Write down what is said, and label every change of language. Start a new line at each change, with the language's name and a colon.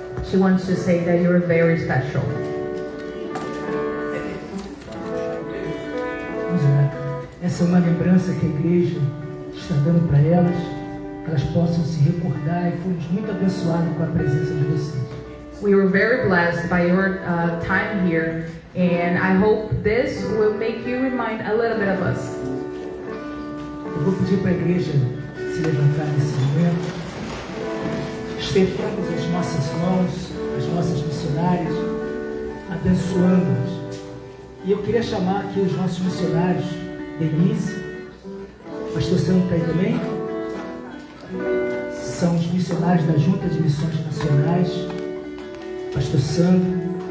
English: She wants to say that you're very special.
Portuguese: Vamos lá. Essa é uma lembrança que a igreja está dando para elas, que elas possam se recordar, e fomos muito abençoados com a presença de vocês.
English: We were very blessed by your time here, and I hope this will make you remind a little bit of us.
Portuguese: Eu vou pedir para a igreja se levantar nesse momento. Estendemos as nossas mãos, as nossas missionárias, abençoando-as. E eu queria chamar aqui os nossos missionários, Denise, pastor Sandro está aí também, são os missionários da Junta de Missões Nacionais, pastor Sandro.